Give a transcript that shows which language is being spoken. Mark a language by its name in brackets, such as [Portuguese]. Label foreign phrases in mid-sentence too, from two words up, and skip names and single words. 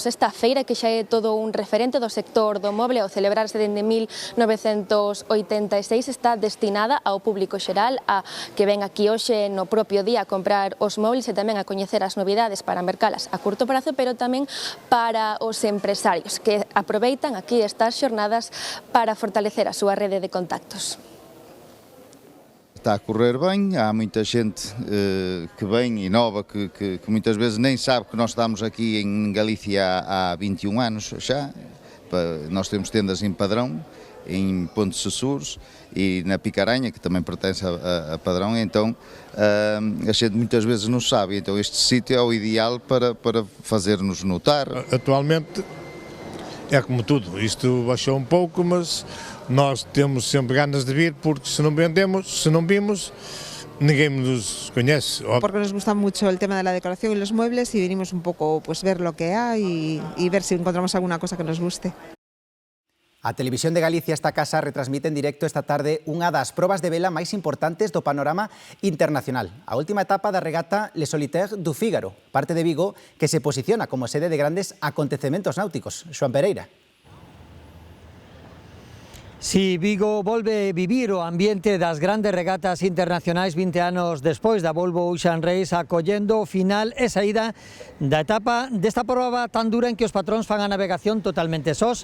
[Galician] Esta feira, que xa é todo un referente do sector do moble, ao celebrarse dende 1986, está destinada ao público xeral, a que ven aquí hoxe no propio día a comprar os móviles e tamén a coñecer as novidades para mercalas a curto prazo, pero tamén para os empresarios que aproveitan aquí estas xornadas para fortalecer a súa rede de contactos. [Portuguese] Está a correr ben, há muita xente que vem e nova que muitas vezes nem sabe que nós estamos aqui em Galícia há 21 anos xa. Nós temos tendas em Padrão, em Ponte de Sessures e na Picaranha, que também pertence a Padrão, então a gente muitas vezes não sabe, então este sítio é o ideal para fazer-nos notar. Atualmente é como tudo, isto baixou um pouco, mas nós temos sempre ganas de vir, porque se não vendemos, se não vimos, ninguém nos conoce. [Spanish] Porque nos gusta mucho el tema de la decoración y los muebles y venimos un poco pues ver lo que hay y ver si encontramos alguna cosa que nos guste. [Galician] A Televisión de Galicia, esta casa, retransmite en directo esta tarde unha das probas de vela máis importantes do panorama internacional. A última etapa da regata Le Solitaire du Fígaro, parte de Vigo, que se posiciona como sede de grandes acontecementos náuticos. Xoan Pereira. Si Vigo volve vivir o ambiente das grandes regatas internacionais 20 anos despois da Volvo Ocean Race, acollendo o final e saída da etapa desta proba tan dura en que os patróns fan a navegación totalmente sós.